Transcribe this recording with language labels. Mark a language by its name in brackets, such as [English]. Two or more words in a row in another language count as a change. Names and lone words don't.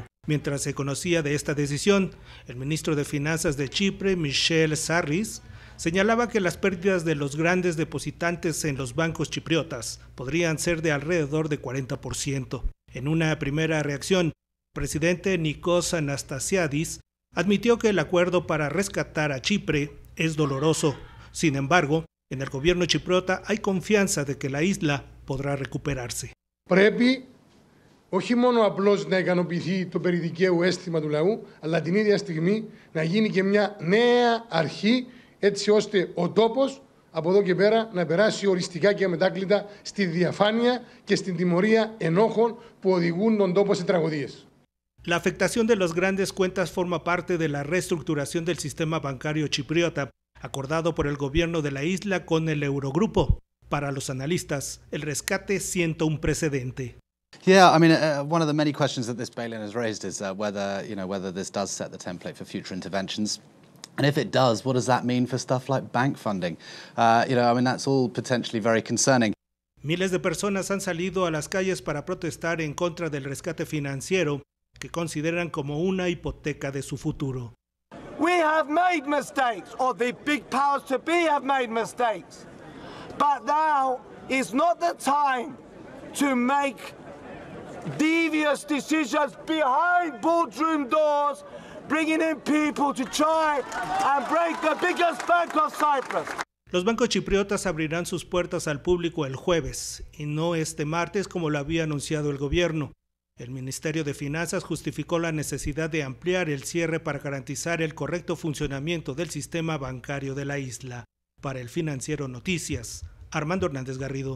[Spanish] Mientras se conocía de esta decisión, el ministro de Finanzas de Chipre, Michel Sarris, señalaba que las pérdidas de los grandes depositantes en los bancos chipriotas podrían ser de alrededor de 40%. En una primera reacción, el presidente Nikos Anastasiadis admitió que el acuerdo para rescatar a Chipre es doloroso. Sin embargo, en el gobierno chipriota hay confianza de que la isla podrá recuperarse. [Greek] Πρέπει όχι μόνο απλώς να ικανοποιηθεί το περιδικαίου αίσθημα του λαού, αλλά την ίδια στιγμή να γίνει και μια νέα αρχή, έτσι ώστε ο τόπος από εδώ και πέρα να περάσει οριστικά και αμετάκλητα στη διαφάνεια και στην τιμωρία ενόχων που οδηγούν τον τόπο σε τραγωδίες. [Spanish] La afectación de las grandes cuentas forma parte de la reestructuración del sistema bancario chipriota, acordado por el gobierno de la isla con el Eurogrupo. Para los analistas, el rescate sienta un precedente. [English] Yeah, I mean, one of the many questions that this bail-in has raised is whether this does set the template for future interventions. And if it does, what does that mean for stuff like bank funding? That's all potentially very concerning. [Spanish] Miles de personas han salido a las calles para protestar en contra del rescate financiero, que consideran como una hipoteca de su futuro. [English] We have made mistakes, or the big powers to be have made mistakes. But now is not the time to make devious decisions behind boardroom doors, bringing in people to try and break the biggest bank of Cyprus. [Spanish] Los bancos chipriotas abrirán sus puertas al público el jueves, y no este martes como lo había anunciado el gobierno. El Ministerio de Finanzas justificó la necesidad de ampliar el cierre para garantizar el correcto funcionamiento del sistema bancario de la isla. Para el Financiero Noticias, Armando Hernández Garrido.